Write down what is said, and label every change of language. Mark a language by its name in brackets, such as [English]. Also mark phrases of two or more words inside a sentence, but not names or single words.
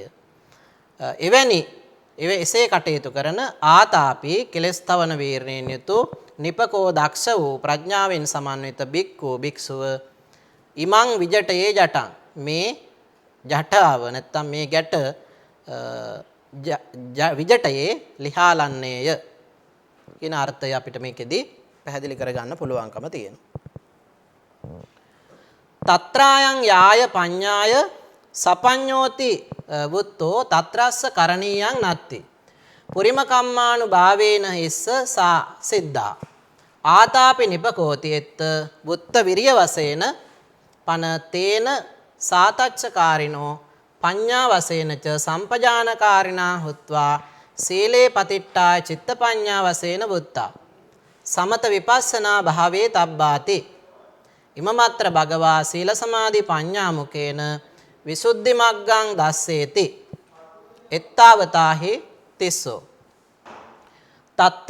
[Sinhala] එවැනි එසේ කටයුතු කරන ආතාපි කෙලස් තවන වීරණයෙන් යුතු නිපකෝ දක්ෂ වූ ප්‍රඥාවෙන් සමන්විත බික්ඛු භික්ෂුව [Pali] ඉමං විජටයේ ජටං [Sinhala] මේ ජටාව නැත්තම් මේ ගැට විජටයේ ලිහාලන්නේය කියන අර්ථය අපිට මේකෙදි පැහැදිලි කරගන්න පුළුවන්කම තියෙනවා. [Pali] తత్రాයන් යාය පඤ්ඤාය සපඤ්ඤෝති වුත්තෝ తත්‍රස්ස කරණීයං නත්ති පුරිම කම්මානු භාවේන හිස්ස සා සිද්ධා ආතාපි නිපකෝති එත්ත වුත්ත විරිය වශයෙන් පන තේන සාතච්ඡකාරිනෝ පඤ්ඤා වශයෙන් ච සම්පජානකාරිනා හුත්වා සීලේ පතිට්ඨාය චිත්ත පඤ්ඤා වශයෙන් වුත්තා සමත විපස්සනා භාවේ තබ්බාති ඉමමත්‍ර භගවා සීල සමාධි පඤ්ඤා මුකේන විසුද්ධි මග්ගං දස්සේති එත්තාවතාහි තිස්සෝ తත්‍ර